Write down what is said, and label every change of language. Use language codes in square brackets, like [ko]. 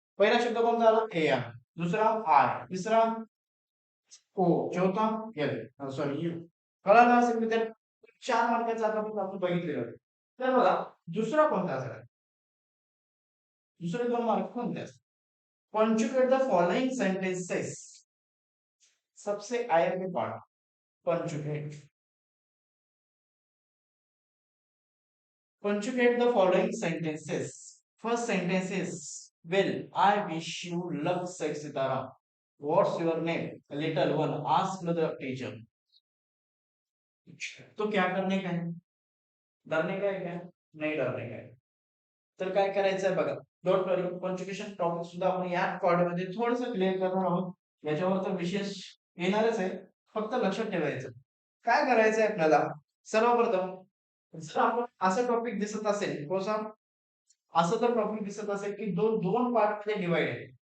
[mr] पहिला शब्द कोणता आला ए आहे दुसरा आय तिसरा ओ चौथा एल सॉरी यू. कळालं असेल विद्यार्थी 4 मार्काचा आता आपण बघितलेलं आहे. तर बघा दुसरा कोणता असेल दुसरे 2 मार्क कोणते असतात. [en] Conjugate the following sentences. सबसे IMP part conjugate. Conjugate the following sentences. First sentence is Will I wish you luck said Sitaram. What's your name? Little one asked the teacher. [hi] तो क्या करने का है डरने का है क्या नहीं डरने का है. [mr] तर काय करायचं आहे बघा [en] don't worry [mr] कॉन्जुगेशन टॉपिक सुद्धा आपण या मध्ये थोडंसं क्लिअर करणार आहोत. याच्यावर तर विशेष येणारच आहे. फक्त लक्षात ठेवायचं काय करायचं आहे आपल्याला सर्वप्रथम जर आपण असं टॉपिक दिसत असेल कोणता असं तर टॉपिक दिसत असेल की दोन दोन पार्ट मध्ये डिवाइड आहे.